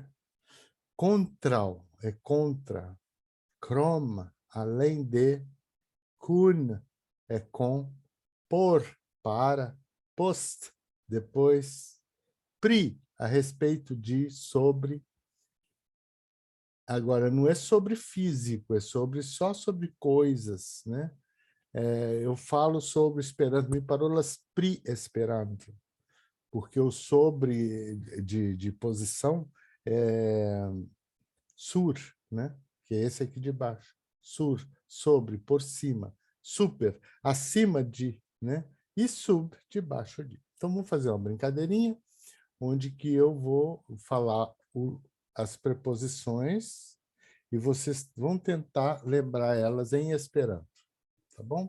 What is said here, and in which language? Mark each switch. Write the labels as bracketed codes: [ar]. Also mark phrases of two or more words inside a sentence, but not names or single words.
[pt] Contral é contra, chroma, além de, kun é com, por, para, post, depois, pri, a respeito de, sobre. Agora, não é sobre físico, é só sobre coisas, né? Eu falo sobre Esperanto, [eo] mi parolas pri Esperanto, [pt] porque o sobre de posição é sur, né? Que é esse aqui de baixo. Sur, sobre, por cima. Super, acima de, né? E sub, debaixo de. Então, vamos fazer uma brincadeirinha, onde que eu vou falar as preposições e vocês vão tentar lembrar elas em Esperanto, tá bom?